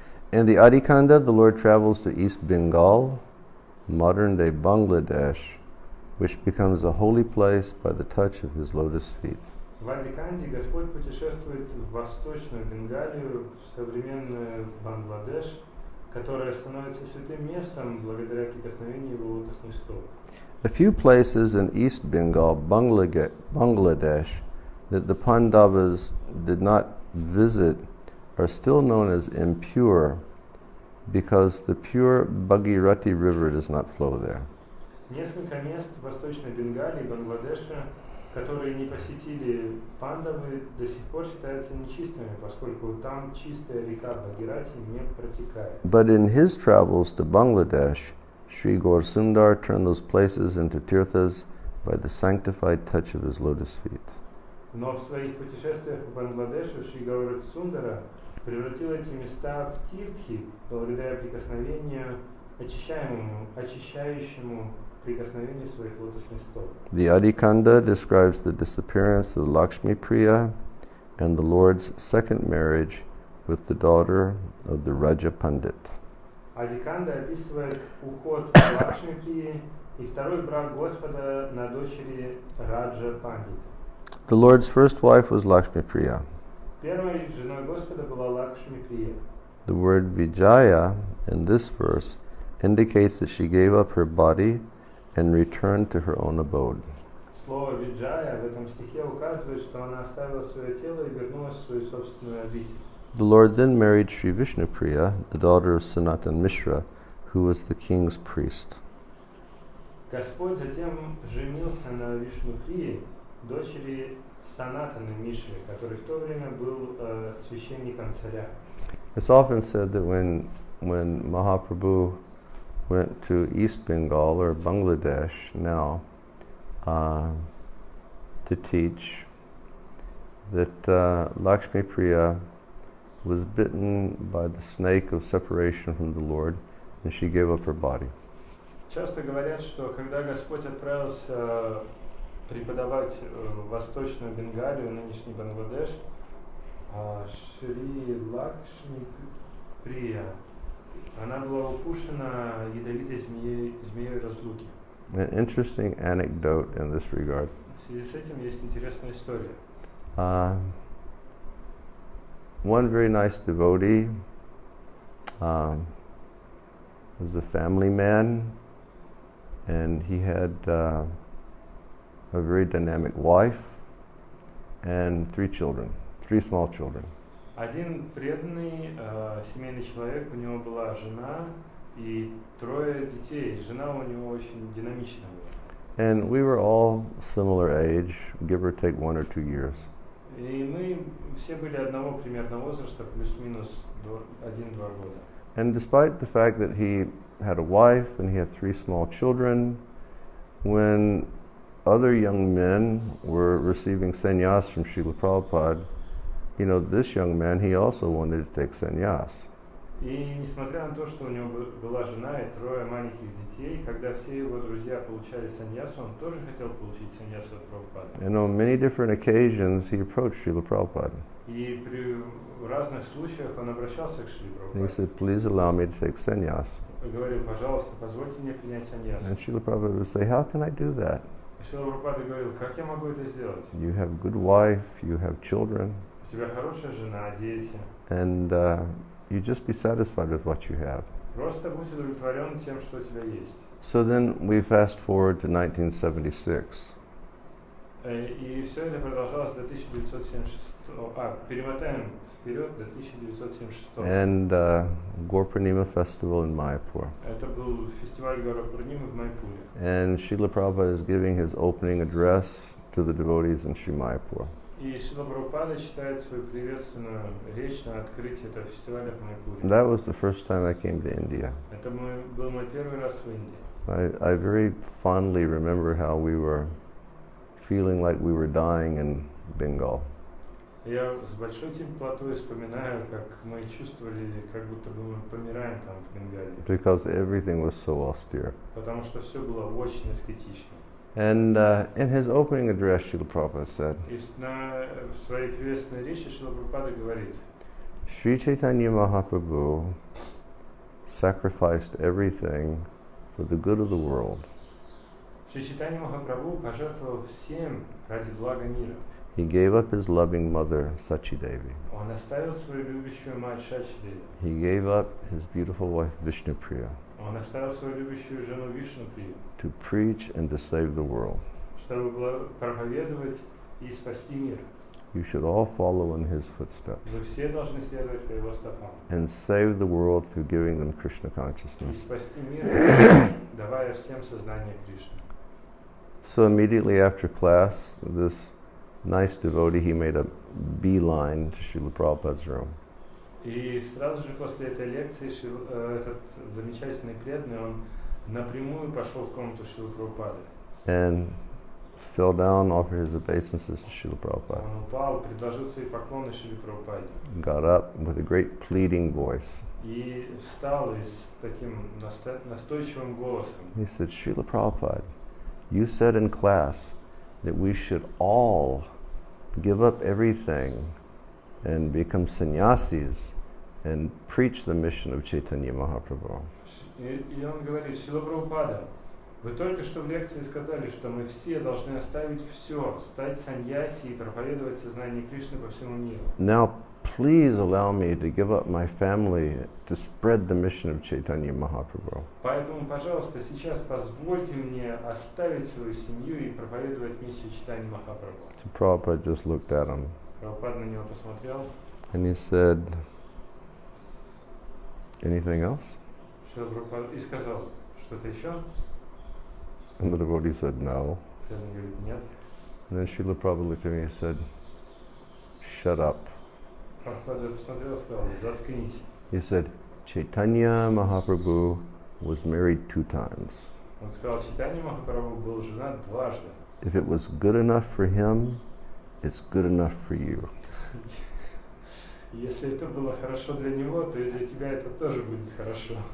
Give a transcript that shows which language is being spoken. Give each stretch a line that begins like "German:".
English: In the Adikanda, the Lord travels to East Bengal, modern-day Bangladesh, which becomes a holy place by the touch of His lotus feet.
Russian: В Адиканде Господь путешествует в Восточную Бенгалию, в современный Бангладеш, которая становится святым местом благодаря прикосновению Его лотосных стоп.
English: A few places in East Bengal, Bangladesh, that the Pandavas did not visit are still known as impure because the pure Bhagirati river does not flow there.
Russian: Несколько мест в Восточной Бенгалии и Бангладеше, которые не посетили пандавы, до сих пор считаются нечистыми, поскольку там чистая река Бхагирати не протекает.
English: But in his travels to Bangladesh, Sri Gaur Sundar turned those places into tirthas by the sanctified touch of his lotus feet.
Russian: Но в своих путешествиях по Бангладешу Шри Гаура Сундара превратил эти места в тиртхи благодаря прикосновению очищающему прикосновению своих лотосных стоп.
English: The Adikanda describes the disappearance of Lakshmi Priya and the Lord's second marriage with the daughter of the Raja Pandit.
Russian: Адиканда описывает уход Лакшми Прии и второй брак Господа на дочери Раджа Пандита.
English: The Lord's first wife was Lakshmi Priya.
Russian: Первой женой Господа была Лакшми Прия.
English: The word Vijaya in this verse indicates that she gave up her body and returned to her own abode.
Russian: Слово Виджая в этом стихе указывает, что она оставила свое тело и вернулась в свою собственную обитель.
English: The Lord then married Sri Vishnupriya, the daughter of Sanatan Mishra, who was the king's priest.
Russian: Господь затем женился на Вишнуприи, дочери Санатана Мишры, который в то время был священником царя.
English: It's often said that when Mahaprabhu went to East Bengal or Bangladesh now to teach that Lakshmi Priya was bitten by the snake of separation from the Lord, and she gave up her body.
Russian: Часто говорят, что когда Господь отправился преподавать в Восточную Бенгалию, нынешний Бангладеш, Шри Лакшми Прия, она была укушена ядовитой змеей разлуки.
English: An interesting anecdote in this regard.
Russian: В связи с этим есть интересная история.
English: One very nice devotee was a family man, and he had a very dynamic wife and 3 children, 3 small children.
Russian: Один преданный семейный человек, у него была жена и 3 детей. Жена у него очень динамичная была.
English: And we were all similar age, give or take 1 or 2 years.
Russian: И мы все были одного примерно возраста, плюс-минус 1-2 года.
English: And despite the fact that he had a wife and he had 3 small children, when other young men were receiving sannyas from Srila Prabhupada, you know, this young man, he also wanted to take sannyas.
Russian: И несмотря на то, что у него была жена и 3 маленьких детей, когда все его друзья получали саньясу, он тоже хотел получить саньясу от Прабхупады.
English: And on many different occasions, he approached Srila Prabhupada.
Russian: И при разных случаях он обращался к Шри
English: And he
Russian: Прабхупаде.
English: said, please allow me to take sannyas.
Russian: И говорил, пожалуйста, позвольте мне принять саньясу.
English: And Srila Prabhupada would say, how can I do that?
Russian: И Шрила Прабхупада говорил, как я могу это сделать?
English: You have good wife, you have children,
Russian: У тебя хорошая жена, дети.
English: and you just be satisfied with what you have.
Russian: Просто будь удовлетворен тем, что у тебя есть.
English: So then we fast forward to 1976.
Russian: И все это продолжалось до 1976. Перемотаем вперед до 1976.
English: And Gaur-Purnima festival in Mayapur.
Russian: Это был фестиваль Гаура-Пурнимы в Майпуре.
English: And Srila Prabhupada is giving his opening address to the devotees in Sri Mayapur.
Russian: И Шрила Прабхупада читает свою приветственную речь на открытии этого фестиваля в Майпуре.
English: That was the first time I came to India.
Russian: Это был мой первый раз в Индии.
English: I very fondly remember how we were feeling like we were dying in Bengal.
Russian: Я с большой теплотой вспоминаю, как мы чувствовали, как будто бы мы помираем там в Бенгалии.
English: Because everything was so austere.
Russian: Потому что все было очень аскетично.
English: And in his opening address, Srila Prabhupada said,
Russian: И в своей приветственной речи Шрила Прабхупада говорит,
English: Sri Chaitanya Mahaprabhu sacrificed everything for the good of the world.
Russian: Шри Чайтанья Махапрабху пожертвовал всем ради блага мира.
English: He gave up his loving mother, Sachi Devi.
Russian: Он оставил свою любящую мать Шачи Деви.
English: He gave up his beautiful wife, Vishnu Priya,
Russian: Он оставил свою любящую жену Вишну Прию,
English: to preach and to save the world.
Russian: чтобы проповедовать и спасти мир.
English: You should all follow in his footsteps
Russian: Вы все должны следовать по его стопам.
English: and save the world through giving them Krishna
Russian: И
English: consciousness.
Russian: спасти мир, давая всем сознание Кришны.
English: So immediately after class, this nice devotee, he made a beeline to Srila Prabhupada's room.
Russian: И сразу же после этой лекции этот замечательный преданный, он напрямую пошел в комнату Шрилы Прабхупады.
English: And fell down, offered his obeisances to Srila Prabhupada.
Russian: Он упал, предложил свои поклоны Шриле Прабхупаде.
English: Got up with a great pleading voice.
Russian: И встал и с таким настойчивым голосом.
English: He said, Srila Prabhupada, you said in class that we should all give up everything and become sannyasis and preach the mission of Chaitanya Mahaprabhu.
Russian: И он говорит, Шрила Прабхупада, вы только что в лекции сказали, что мы все должны оставить все, стать саньяси и проповедовать сознание Кришны по всему миру.
English: Now, please allow me to give up my family to spread the mission of Chaitanya Mahaprabhu.
Russian: Поэтому, пожалуйста, сейчас позвольте мне оставить свою семью и проповедовать миссию Чайтаньи Махапрабху.
English: So Prabhupada just looked at him
Russian: Прабхупада на него посмотрел.
English: and he said, anything else?
Russian: Шрила Прабхупада и сказал, что-то еще?
English: And the devotee said, no.
Russian: Преданный говорит, нет.
English: And then Srila Prabhupada looked at me and said, shut up.
Russian: Прабхупада посмотрел и сказал, заткнись.
English: He said, Chaitanya Mahaprabhu was married 2 times.
Russian: Он сказал, Чайтанья Махапрабху был женат дважды.
English: If it was good enough for him, it's good enough for you.
Russian: Если это было хорошо для него, то и для тебя это тоже будет хорошо.